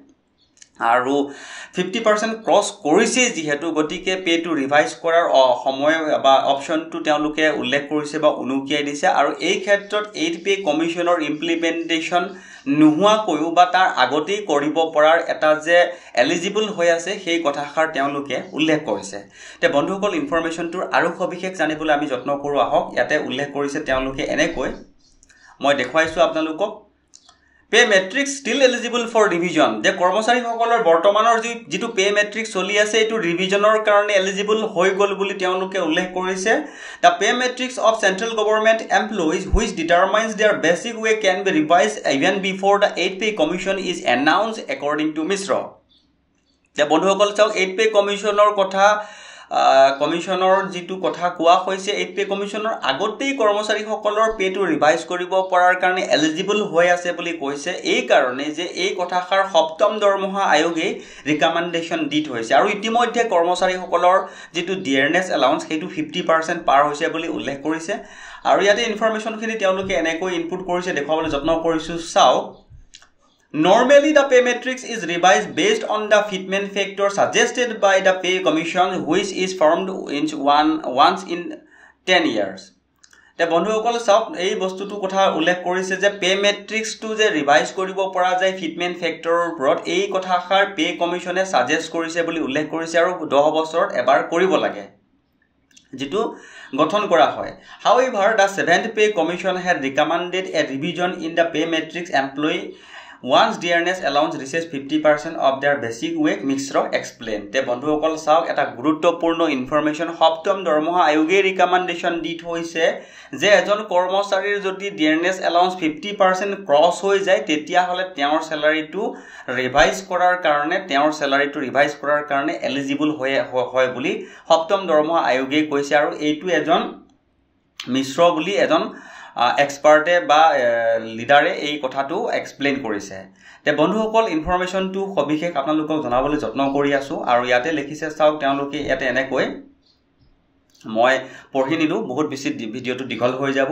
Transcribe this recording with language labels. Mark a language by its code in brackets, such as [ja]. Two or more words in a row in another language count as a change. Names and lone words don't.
[as] আৰু 50% ক্ৰছ কৰিছে যিহেতু গতিকে [en] pay to revise [as] কৰাৰ সময় বা অপচনটো তেওঁলোকে উল্লেখ কৰিছে বা অনুকিয়াই দিছে আৰু এই ক্ষেত্ৰত 8 পে কমিশনৰ ইমপ্লিমেন্টেশন নোহোৱা কৈও বা তাৰ আগতেই কৰিব পৰাৰ এটা যে এলিজিবল হৈ আছে সেই কথাষাৰ তেওঁলোকে উল্লেখ কৰিছে তে বন্ধুসকল ইনফৰমেশনটোৰ আৰু সবিশেষ জানিবলৈ আমি যত্ন কৰো আহক ইয়াতে উল্লেখ কৰিছে তেওঁলোকে এনেকৈ মই দেখুৱাইছো আপোনালোকক [en] Pay matrix still eligible for revision. The [as] কৰ্মচাৰীসকলৰ বৰ্তমানৰ যিটো pay matrix চলি আছে এটো ৰিভিজনৰ কাৰণে এলিজিবল হৈ গল বুলি তেওঁলোকে উল্লেখ কৰিছে [en] The pay matrix of central government employees which determines their basic wage can be revised even before the 8 pay commission is announced according to Misra. [as] The বন্ধুসকল চাওক 8 [en] pay commissioner [as] কথা কমিশনৰ যিটো কথা কোৱা হৈছে 8 পে কমিশনৰ আগতেই কৰ্মচাৰীসকলৰ [en] pay to revise [as] কৰিব পৰাৰ কাৰণে এলিজিবল হৈ আছে বুলি কৈছে এই কাৰণে যে এই কথাষাৰ সপ্তম দৰমহা আয়োগে ৰিকমেন্ডেশন দি থৈছে আৰু ইতিমধ্যে কৰ্মচাৰীসকলৰ যিটো [en] dearness allowance [as] সেইটো 50% পাৰ হৈছে বুলি উল্লেখ কৰিছে আৰু ইয়াতে ইনফৰমেশনখিনি তেওঁলোকে এনেকৈ ইনপুট কৰিছে দেখাবলৈ যত্ন কৰিছো চাওক [en] Normally, the pay matrix is revised based on the fitment factor suggested by the pay commission, which is formed once in 10 years. [as] The বন্ধুসকল চাওক এই বস্তুটো কথা উল্লেখ কৰিছে যে পে মেট্ৰিক্সটো যে ৰিভাইজ কৰিব পৰা যায় ফিটমেন্ট ফেক্টৰৰ ওপৰত এই কথাষাৰ পে কমিশনে সাজেষ্ট কৰিছে বুলি উল্লেখ কৰিছে আৰু 10 বছৰত এবাৰ কৰিব লাগে যেটো গঠন কৰা হয় [en] However, the 7th pay commission had recommended a revision in the pay matrix employee Once DNS allowance reaches 50% of their basic wage, Misra explained. [as] The বন্ধুসকল চাওক এটা গুৰুত্বপূৰ্ণ ইনফৰমেশন সপ্তম দৰমহা আয়োগে ৰিকমেন্ডেশন দি থৈছে যে এজন কৰ্মচাৰীৰ যদি [en] dearness allowance [as] 50% ক্ৰছ হৈ যায় তেতিয়া হলে তেওঁৰ স্যালাৰিটো ৰিভাইজ কৰাৰ কাৰণে এলিজিবল হয় বুলি সপ্তম দৰমহা আয়োগে কৈছে আৰু এইটো এজন মিশ্ৰ বুলি এজন এক্সপাৰ্টে বা লিডাৰে এই কথাটো এক্সপ্লেইন কৰিছে তে বন্ধুসকল ইনফৰমেশনটো সবিশেষ আপোনালোকক জনাবলৈ যত্ন কৰি আছো আৰু ইয়াতে লিখিছে চাওক তেওঁলোকে ইয়াতে এনেকৈ মই পঢ়ি নিলোঁ, বহুত বেছি ভিডিঅ'টো দীঘল হৈ যাব।